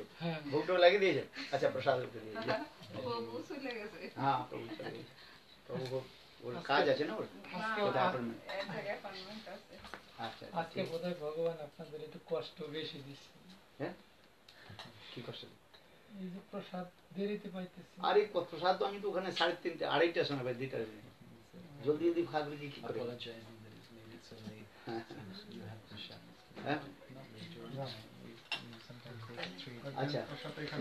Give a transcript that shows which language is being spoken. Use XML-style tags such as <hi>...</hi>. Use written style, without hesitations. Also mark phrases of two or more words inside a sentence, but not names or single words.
<hi>भोग तो लगा दीजिए अच्छा प्रसाद कर दीजिए हाँ प्रभु वो</hi> <bn>কাজ আছে না ওর আচ্ছা আজকে বোধহয় ভগবান আপনাদের একটু কষ্ট বেশি দিচ্ছে হ্যাঁ কি কষ্ট এই যে প্রসাদ দেরিতে পাইতেছি আরে প্রসাদ তো আমি তো ওখানে 3:30 2:30টার সময় পাই 2টা জলদি জলদি খাবে কি করে হ্যাঁ আচ্ছা</bn>